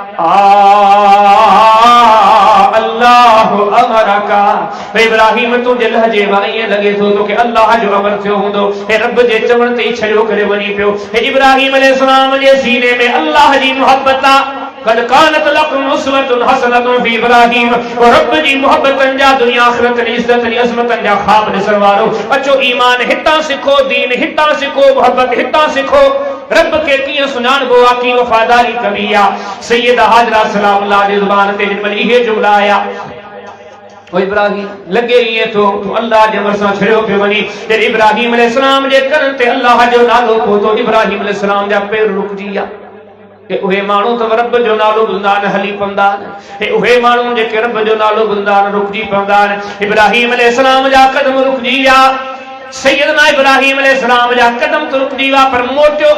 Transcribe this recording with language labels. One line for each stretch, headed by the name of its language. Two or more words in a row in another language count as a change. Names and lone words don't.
Arabic: الله أمرك
Sindhi: इब्राहिम तुंहिंजे लहजे मां ईअं लॻे थो तोखे अल्लाह जो अमर थियो हूंदो हे रब जे चवण ते छॾियो करे वञी पियो हे इब्राहिम अलैहिस्सलाम जे सीने में अल्लाह जी मोहब्बत आहे
Arabic: قد كانت لكم أسوة حسنة في إبراهيم
Sindhi: और रब जी मोहब्बतन जा दुनिया आखिरत जी इज्जत जी अज़मतन जा ख्वाब ॾिसण वारो अचो ईमान हितां सिखो दीन हितां सिखो मोहब्बत हितां सिखो रब के कीअं सुञाणबो आहे की वफ़ादारी कबी आहे सैयदा हाजरा सलामुल्लाह जी ज़ुबान ते जॾहिं इहे जुमला आया ओ इब्राहिम लगे ये तो अल्लाह जे अमर सां छड़ियो पियो वञी जॾहिं इब्राहिम अलैहिस्सलाम जे कन ते अल्लाह जो नालो पहुतो इब्राहिम अलैहिस्सलाम जा पेर रुकजी विया के उहे माण्हू त रब जो नालो ॿुधंदा आहिनि हली पवंदा आहिनि उहे माण्हू जेके रब जो नालो ॿुधंदा आहिनि रुकजी पवंदा आहिनि इब्राहिम अलैहिस्सलाम जा कदम रुकजी विया सैयदना इब्राहिम अलैहिस्सलाम जा कदम तो रुकजी विया पर मोटियो